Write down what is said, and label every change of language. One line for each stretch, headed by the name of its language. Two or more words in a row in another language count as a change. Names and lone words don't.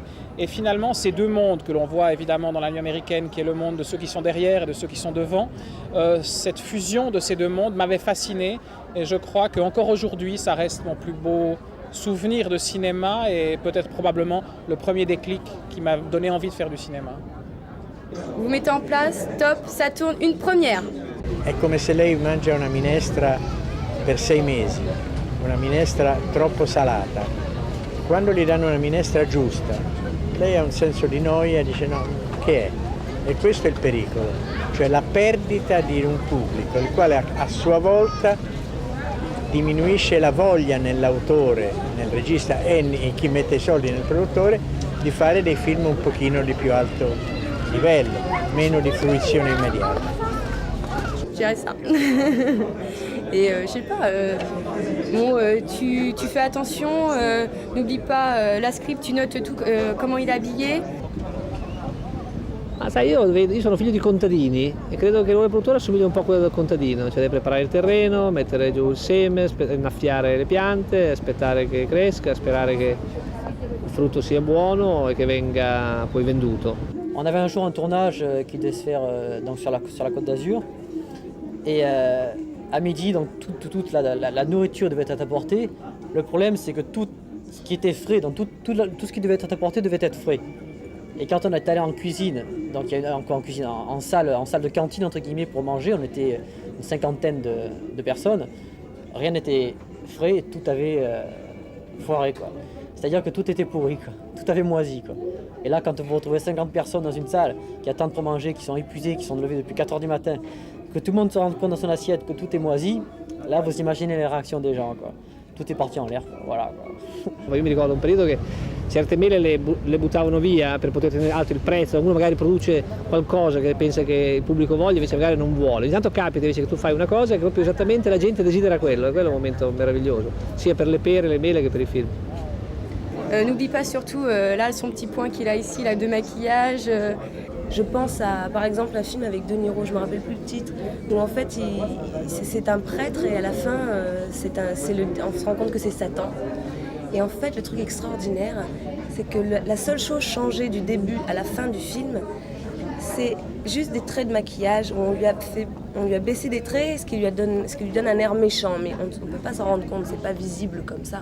French: Et finalement, ces deux mondes que l'on voit évidemment dans la nuit américaine, qui est le monde de ceux qui sont derrière et de ceux qui sont devant, cette fusion de ces deux mondes m'avait fasciné, et je crois qu'encore aujourd'hui, ça reste mon plus beau souvenir de cinéma et peut-être probablement le premier déclic qui m'a donné envie de faire du cinéma. Vous mettez en place, top, ça tourne, une première.
Italian: È come se lei mangia una minestra per 6 mesi, una minestra troppo salata. Quando gli danno una minestra giusta, lei ha un senso di noia e dice no, che è? E questo è il pericolo, cioè la perdita di un pubblico, il quale a sua volta diminuisce la voglia nell'autore, nel regista e in chi mette i soldi nel produttore di fare dei film un pochino di più alto livello, meno di fruizione immediata.
French: Je dirais ça. Et je sais pas, tu fais attention, n'oublie pas la script, tu notes tout, comment il est habillé.
Italian: Ma sai, io sono figlio di contadini e credo che il ruolo del produttore assomiglia un po' a quello del contadino, cioè deve preparare il terreno, mettere giù il seme, innaffiare le piante, aspettare che cresca, sperare che il frutto sia buono e che venga poi venduto.
French: On avait un jour un tournage qui devait se faire donc sur la Côte d'Azur et à midi donc toute la nourriture devait être apportée. Le problème c'est que tout ce qui était frais, donc tout ce qui devait être apporté devait être frais. Et quand on est allé en cuisine, donc en salle de cantine entre guillemets pour manger, on était une cinquantaine de personnes, rien n'était frais et tout avait foiré quoi. C'est-à-dire que tout était pourri quoi, tout avait moisi quoi. Et là quand vous retrouvez 50 personnes dans une salle qui attendent pour manger, qui sont épuisées, qui sont levées depuis 4h du matin, que tout le monde se rende compte dans son assiette que tout est moisi, là vous imaginez les réactions des gens quoi. Tout
Italian: è partito in
French: l'air, voilà.
Italian: Io mi ricordo un periodo che certe mele le buttavano via per poter tenere alto il prezzo, uno magari produce qualcosa che pensa che il pubblico voglia, invece magari non vuole. Intanto capita invece che tu fai una cosa che proprio esattamente la gente desidera quello, e quello è un momento meraviglioso, sia per le pere, le mele che per i film.
French: N'oublie pas surtout, là, son petit point qu'il a ici, là, de maquillage. Je pense à, par exemple, un film avec De Niro, je me rappelle plus le titre, où en fait, c'est un prêtre et à la fin, on se rend compte que c'est Satan. Et en fait, le truc extraordinaire, c'est que la seule chose changée du début à la fin du film, c'est juste des traits de maquillage, où on lui a baissé des traits, ce qui lui donne un air méchant, mais on ne peut pas s'en rendre compte, c'est pas visible comme ça.